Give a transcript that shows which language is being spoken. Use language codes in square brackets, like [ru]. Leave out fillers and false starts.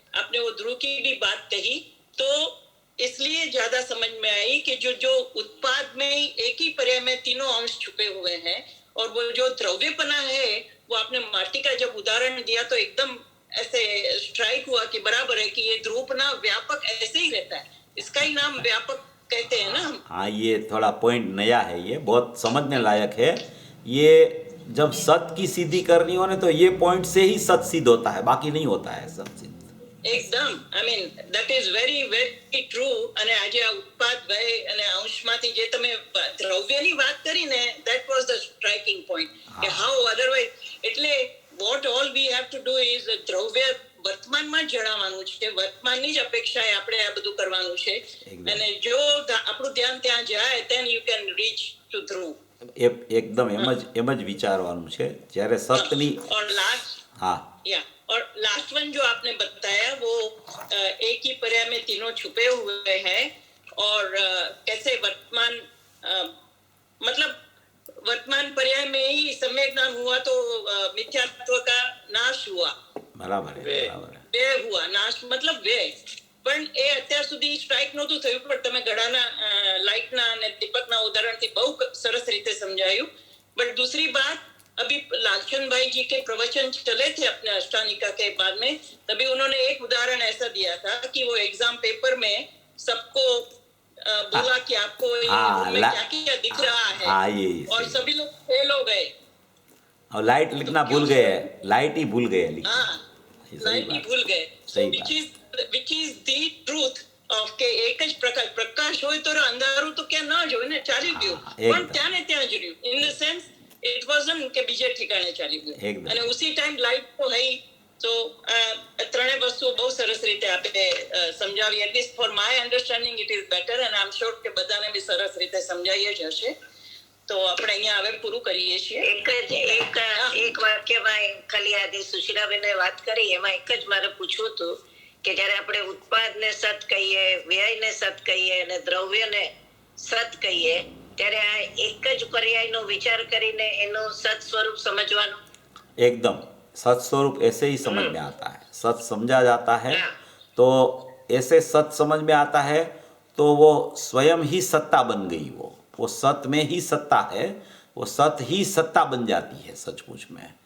[hi] आपने वो ध्रुव की भी बात कही तो इसलिए ज्यादा समझ में आई कि जो उत्पाद में एक ही पर्याय में तीनों अंश छुपे हुए हैं, और वो जो द्रव्यपना है वो आपने माटी का जब उदाहरण दिया तो एकदम ऐसे स्ट्राइक हुआ कि बराबर है कि ये ध्रुवपना व्यापक ऐसे ही रहता है, इसका ही नाम व्यापक कहते हैं ना हम। हाँ, ये थोड़ा पॉइंट नया है, ये बहुत समझने लायक है। ये जब सत की सिद्धि करनी हो ना तो ये पॉइंट से ही सत सिद्ध होता है, बाकी नहीं होता है सत सिद्ध। [en] એકદમ, I mean that is very very true। [gu] અને આજે આ ઉત્પાદ ભય અને અંશમાંથી જે તમે દ્રવ્યની વાત કરી ને, [en] that was the striking point [gu] કે [en] how otherwise, [gu] એટલે [en] what all we have to do is [gu] દ્રવ્ય વર્તમાનમાં જ જણાવવાનું છે, વર્તમાનની જ અપેક્ષાએ આપણે આ બધું કરવાનું છે, અને જો આપણું ધ્યાન ત્યાં જાય [en] then you can reach to through। [gu] એકદમ એમ જ વિચારવાનું છે જ્યારે સતની। [hi] और लास्ट, हाँ, या और लास्ट वन जो आपने बताया वो एक ही पर्याय में तीनों छुपे हुए हैं, और कैसे वर्तमान मतलब वर्तमान पर्याय में ही सम्यक ज्ञान हुआ तो मिथ्यात्व का नाश हुआ। बराबर है, बराबर है। व्यय हुआ, नाश मतलब व्यय। [gu] પણ એ અત્યાર સુધી સ્ટ્રાઇક નહોતું થયું, પણ તમે ઘડાના લાઇટના અને દીપકના ઉદાહરણથી બહુ સરસ રીતે સમજાયું। [hi] બટ दूसरी बात, अभी लालचंद भाई जी के प्रवचन चले थे अपने अष्टानिका के बाद में, तभी उन्होंने एक उदाहरण ऐसा दिया था कि वो एग्जाम पेपर में सबको बोला कि आपको में क्या क्या दिख रहा है, और सभी लोग फेल हो गए और लाइट लिखना भूल गए, लाइट ही भूल गए। हाँ, लाइट ही भूल गए। [en] which is the truth of [gu] કે એક જ પ્રકાશ હોય તો અંધારું તો ક્યાં ના જોય ને, ચાલી ગયું, પણ ત્યાં ને ત્યાં જ રહ્યું। [en] in the sense it wasn't [gu] કે બીજે ઠેકાણે ચાલી ગયું, અને [hi] ઉસી ટાઈમ લાઈટ તો હઈ। [gu] તો ત્રણે વસ્તુ બહુ સરસ રીતે આપણે સમજાવી। [en] at least for my understanding it is better, અને I am sure [gu] કે બધાને બી સરસ રીતે સમજાઈ જ હશે। તો આપણે અહીંયા હવે પૂરું કરીએ છીએ। એક વાક્યમાં ખાલી આજે સુશીલાબેને વાત કરી, એમાં એક જ મારે પૂછવું હતું કે જ્યારે આપણે ઉત્પાદને સત કહીએ, વ્યયને સત કહીએ અને દ્રવ્યને સત કહીએ, ત્યારે આ એક જ પર્યાયનો વિચાર કરીને એનું સત સ્વરૂપ સમજવાનું। [hi] एकदम सत स्वरूप ऐसे ही समझ में आता है। सत समझा जाता है तो ऐसे सत समझ में आता है तो वो स्वयं ही सत्ता बन गई। वो सत में ही सत्ता है, वो सत ही सत्ता बन जाती है सचमुच में।